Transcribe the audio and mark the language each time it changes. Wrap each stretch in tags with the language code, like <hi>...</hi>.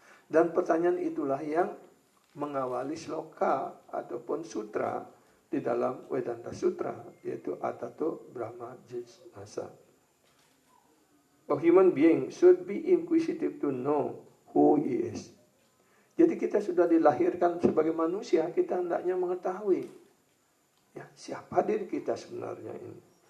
<id>Dan pertanyaan itulah yang mengawali sloka ataupun sutra di dalam Vedanta Sutra, yaitu Atato Brahmajinatsa.</id> <en>A human being should be inquisitive to know who he is.</en> <id>Jadi kita sudah dilahirkan sebagai manusia, kita hendaknya mengetahui, ya, siapa diri kita sebenarnya ini.</id>